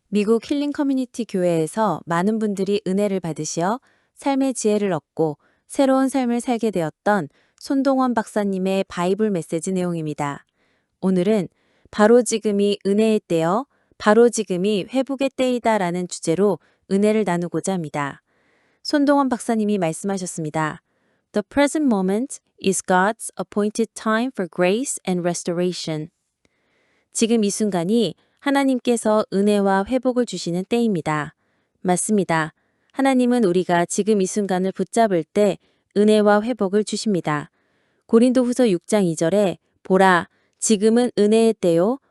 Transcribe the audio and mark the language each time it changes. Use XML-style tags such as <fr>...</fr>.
<ko>미국 힐링 커뮤니티 교회에서 많은 분들이 은혜를 받으시어 삶의 지혜를 얻고 새로운 삶을 살게 되었던 손동원 박사님의 바이블 메시지 내용입니다. 오늘은 바로 지금이 은혜의 때여, 바로 지금이 회복의 때이다라는 주제로 은혜를 나누고자 합니다. 손동원 박사님이 말씀하셨습니다.</ko> <en>The present moment is God's appointed time for grace and restoration.</en> <ko>지금 이 순간이 하나님께서 은혜와 회복을 주시는 때입니다. 맞습니다. 하나님은 우리가 지금 이 순간을 붙잡을 때 은혜와 회복을 주십니다. 고린도후서 6장 2절에 보라, 지금은 은혜의 때요.</ko>